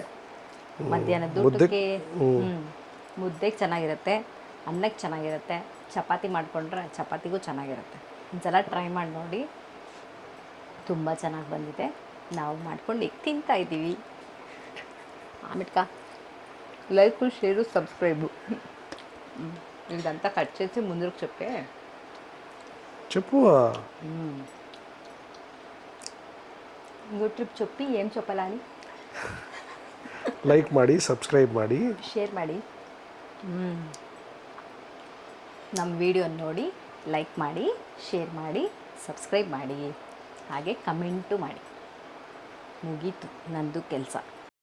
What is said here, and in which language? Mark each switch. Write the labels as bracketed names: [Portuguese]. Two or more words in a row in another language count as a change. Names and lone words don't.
[Kannada] ಮಧ್ಯಾಹ್ನದ ಊಟಕ್ಕೆ ಮುದ್ದೆಗೆ ಚೆನ್ನಾಗಿರುತ್ತೆ, ಅನ್ನಕ್ಕೆ ಚೆನ್ನಾಗಿರುತ್ತೆ, ಚಪಾತಿ ಮಾಡಿಕೊಂಡ್ರೆ ಚಪಾತಿಗೂ ಚೆನ್ನಾಗಿರುತ್ತೆ. ಒಂದ್ಸಲ ಟ್ರೈ ಮಾಡಿ ನೋಡಿ, ತುಂಬ ಚೆನ್ನಾಗಿ ಬಂದಿದೆ. ನಾವು ಮಾಡ್ಕೊಂಡು ಈಗ ತಿಂತಾ ಇದ್ದೀವಿ. [Telugu] ಆಮೇಟ್ಕ [English] like share subscribe [Telugu] ఇదంతా కట్ చేసి ముందుకు చెప్పు ఇంకో ట్రిప్ చెప్పి ఏం చెప్పాలా అని [Kannada] ಲೈಕ್ ಮಾಡಿ, ಸಬ್ಸ್ಕ್ರೈಬ್ ಮಾಡಿ, ಶೇರ್ ಮಾಡಿ. ನಮ್ಮ ವಿಡಿಯೋ ನೋಡಿ ಲೈಕ್ ಮಾಡಿ, ಶೇರ್ ಮಾಡಿ, ಸಬ್ಸ್ಕ್ರೈಬ್ ಮಾಡಿ, ಹಾಗೆ ಕಮೆಂಟು ಮಾಡಿ. ಮುಗೀತು ನಂದು ಕೆಲಸ.